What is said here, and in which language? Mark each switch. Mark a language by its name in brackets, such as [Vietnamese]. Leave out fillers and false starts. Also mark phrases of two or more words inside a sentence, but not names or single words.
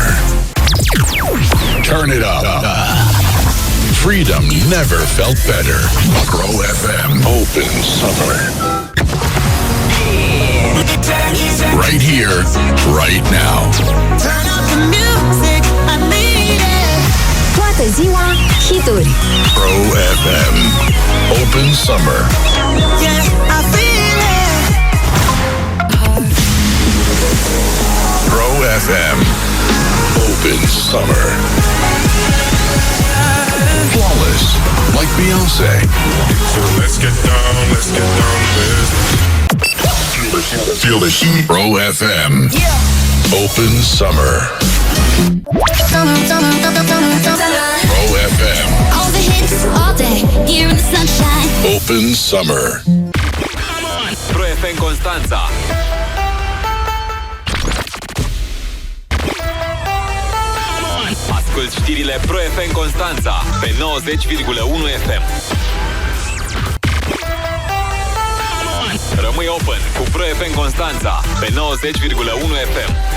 [English] Turn it up. Freedom never felt better. Pro FM. Open summer. Right here, right now. Turn up the music, I need it. [Romanian] Toată ziua hituri. [English] Pro FM. Open summer. Yeah, I feel it. Pro FM. Open summer. Flawless, like Beyonce. So let's get down to business. Feel the heat. Pro FM. Open summer. Pro FM. All the hits, all day, here in the sunshine. Open summer. Pro FM Constanța. [Romanian] Asculți știrile Pro FM Constanța pe 90,1 FM. Rămâi open cu Pro FM Constanța pe 90,1 FM.